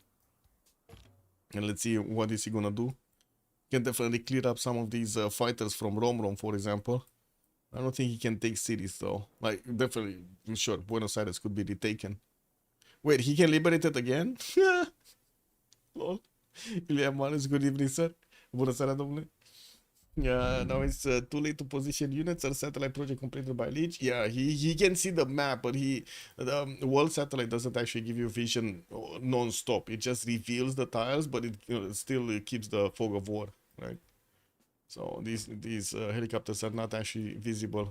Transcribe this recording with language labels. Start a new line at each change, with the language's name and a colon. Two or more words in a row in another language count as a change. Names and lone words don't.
English: And let's see what is he gonna do. Can definitely clear up some of these fighters from Rom, for example. I don't think he can take cities though. Like, definitely, sure, Buenos Aires could be retaken. Wait, he can liberate it again? Lol. Iliam Maris, good evening, sir.
Romanian: Bună seara, domnule.
English: Now it's too late to position units. Our satellite project completed by Leech. Yeah, he can see the map, but the world satellite doesn't actually give you vision non-stop. It just reveals the tiles, but it still keeps the fog of war, right? So these helicopters are not actually visible.